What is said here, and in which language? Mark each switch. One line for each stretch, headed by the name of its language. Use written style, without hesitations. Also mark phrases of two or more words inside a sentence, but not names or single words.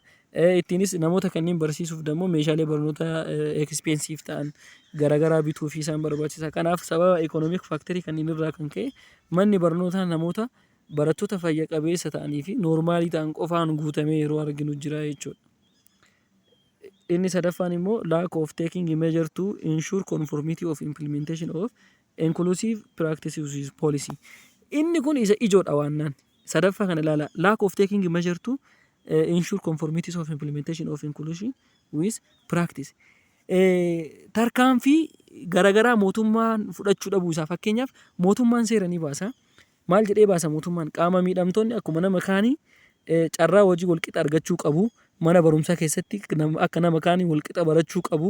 Oromo: Ittiinis namoota kanneen barsiisuuf dammoo meeshaalee barnootaa expensive ta'an garaagaraa bituu fi isaan barbaachisa. Kanaaf sababa
English: economic factory
Oromo: kanneen irraa kan ka'e manni barnootaa namoota barattoota fayya qabeessa ta'anii fi noormaalii ta'an qofaan guutamee yeroo arginu jira jechuudha. Inni sadaffaan immoo
English: lack of taking measure to ensure conformity of implementation of inclusive practices with policy.
Oromo: Inni kun isa ijoodha waannaan. Sadaffaa kana ilaala.
English: Lack of taking measure to ensure conformities of implementation of inclusion with practice.
Oromo: Tarkaanfii garaagaraa mootummaan fudhachuu dhabuu isaa fakkeenyaaf mootummaan seera ni baasa. Maal jedhee baasa mootummaan qaama miidhamtoonni akkuma nama kaanii carraa hojii walqixa argachuu qabu. Mana barumsaa keessatti akka nama kaanii walqixa barachuu qabu.